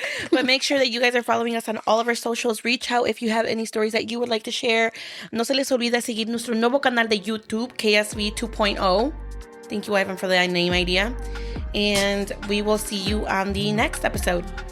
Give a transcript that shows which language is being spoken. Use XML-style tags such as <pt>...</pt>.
<en>But make sure that you guys are following us on all of our socials. Reach out if you have any stories that you would like to share.</en> <es>No se les olvide seguir nuestro nuevo canal de YouTube, KSV 2.0.</es> <en>Thank you, Ivan, for the name idea. And we will see you on the next episode.</en>